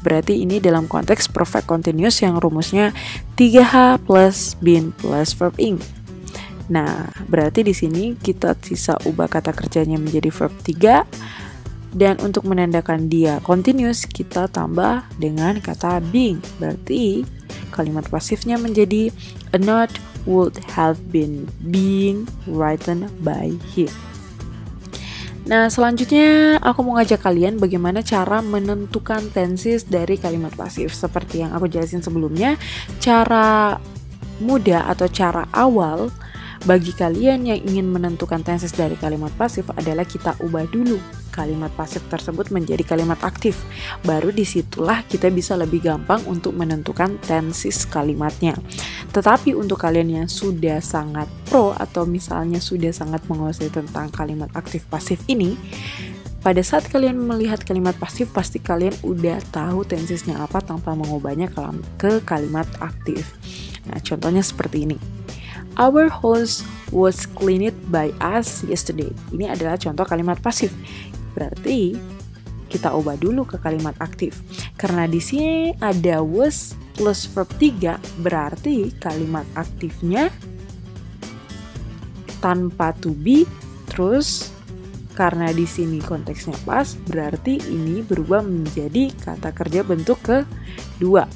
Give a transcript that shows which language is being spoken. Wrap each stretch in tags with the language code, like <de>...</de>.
<id>Berarti ini dalam konteks perfect continuous yang rumusnya 3H plus been plus verb ing. Nah, berarti di sini kita bisa ubah kata kerjanya menjadi verb 3, dan untuk menandakan dia continuous kita tambah dengan kata being. Berarti kalimat pasifnya menjadi</id> <en>a note would have been being written by him.</en> <id>Nah, selanjutnya aku mau ngajak kalian bagaimana cara menentukan tenses dari kalimat pasif. Seperti yang aku jelasin sebelumnya, cara mudah atau cara awal bagi kalian yang ingin menentukan tenses dari kalimat pasif adalah kita ubah dulu kalimat pasif tersebut menjadi kalimat aktif. Baru disitulah kita bisa lebih gampang untuk menentukan tenses kalimatnya. Tetapi untuk kalian yang sudah sangat pro atau misalnya sudah sangat menguasai tentang kalimat aktif pasif ini, pada saat kalian melihat kalimat pasif pasti kalian udah tahu tensesnya apa tanpa mengubahnya ke kalimat aktif. Nah, contohnya seperti ini.</id> <en>Our house was cleaned by us yesterday.</en> <id>Ini adalah contoh kalimat pasif. Berarti kita ubah dulu ke kalimat aktif. Karena di sini ada was plus verb 3, berarti kalimat aktifnya tanpa to be. Terus karena di sini konteksnya pas, berarti ini berubah menjadi kata kerja bentuk kedua.</id>